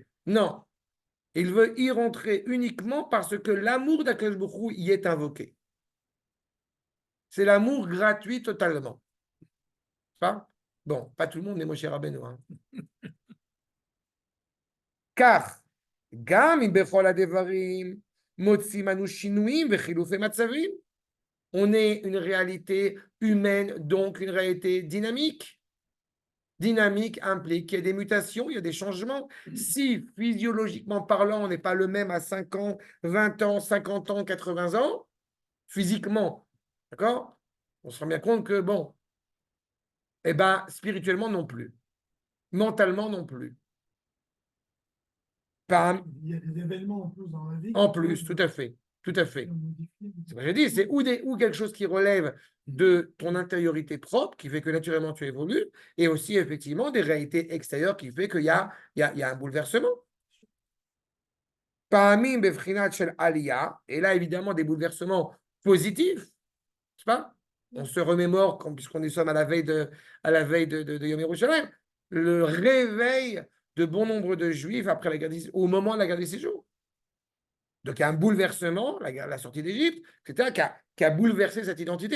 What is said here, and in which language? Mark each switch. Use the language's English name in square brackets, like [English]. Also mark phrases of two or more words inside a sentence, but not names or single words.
[French] Non, il veut y rentrer uniquement parce que l'amour d' [Hebrew] הקדוש ברוך הוא [French] y est invoqué. C'est l'amour gratuit totalement. Pas? Bon, pas tout le monde, mais Moshe Rabbeinu. Hein. Car, [Hebrew] גם אם בכל הדברים, מוצאים אנו שינויים וחילופי מצבים. [French] On est une réalité humaine, donc une réalité dynamique. dynamique implique qu'il y a des mutations, il y a des changements. Si physiologiquement parlant, on n'est pas le même à 5 ans, 20 ans, 50 ans, 80 ans, physiquement, d'accord? On se rend bien compte que, bon, eh bien, spirituellement non plus, mentalement non plus. Pas Il y a des événements en plus dans la vie. en qui plus, peuvent tout à fait, tout à fait. modifier. C'est ce que j'ai dit, c'est ou quelque chose qui relève de ton intériorité propre, qui fait que naturellement tu évolues, et aussi effectivement des réalités extérieures qui fait qu'il y a un bouleversement. [Hebrew] פעמים בבחינה של עלייה, [French] et là évidemment des bouleversements positifs, n'est-ce pas? On se remémore, puisqu'on est sommes à la veille de Yom Yerushalayim, le réveil de bon nombre de Juifs après la guerre au moment de la guerre des séjours. Donc, il y a un bouleversement, la sortie d'Égypte, etc., qui a bouleversé cette identité.